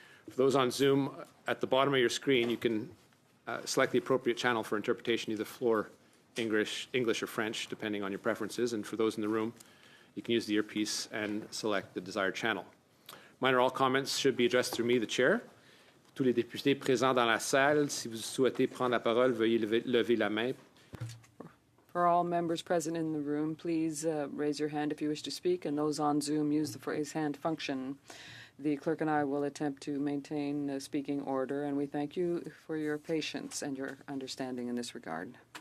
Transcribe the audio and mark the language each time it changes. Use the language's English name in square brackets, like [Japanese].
[English] For those on Zoom, at the bottom of your screen, you can select the appropriate channel for interpretation, either floor, English or French, depending on your preferences. And for those in the room, you can use the earpiece and select the desired channel. Mine or all comments should be addressed through me, the chair. [French] Tous les députés présents dans la salle, si vous souhaitez prendre la parole, veuillez lever la main. [English] For all members present in the room, please raise your hand if you wish to speak, and those on Zoom use the raise hand function. The clerk and I will attempt to maintain a speaking order, and we thank you for your patience and your understanding in this regard.